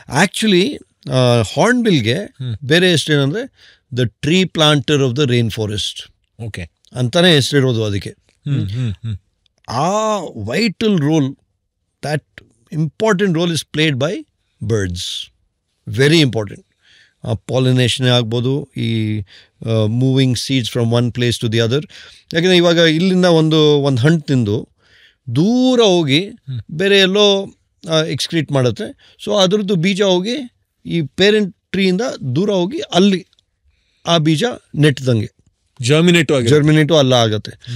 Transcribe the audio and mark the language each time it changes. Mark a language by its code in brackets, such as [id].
[en] actually ಹಾರ್ನ್ಬಿಲ್ಗೆ [kn] ಬೇರೆ ಹೆಸರೇನಂದರೆ [en] the tree planter of the rainforest okay [kn] ಅಂತಾನೆ ಹೆಸರಿರೋದು ಅದಕ್ಕೆ. [en] ಆ vital role, that important role is played by birds. Very important. Pollination [kn] ಆಗ್ಬೋದು, [en] ಈ moving seeds from one place to the other. [kn] ಯಾಕೆಂದರೆ ಇವಾಗ ಇಲ್ಲಿಂದ ಒಂದು ಹಣ್ಣು ತಿಂದು ದೂರ ಹೋಗಿ ಬೇರೆ ಎಲ್ಲೋ ಎಕ್ಸ್ಕ್ರೀಟ್ ಮಾಡುತ್ತೆ. ಸೊ ಅದರದ್ದು ಬೀಜ ಹೋಗಿ ಈ ಪೇರೆಂಟ್ ಟ್ರೀಯಿಂದ ದೂರ ಹೋಗಿ ಅಲ್ಲಿ ಆ ಬೀಜ ನೆಟ್ಟಿದಂಗೆ ಜರ್ಮಿನೇಟು ಅಲ್ಲ ಆಗುತ್ತೆ.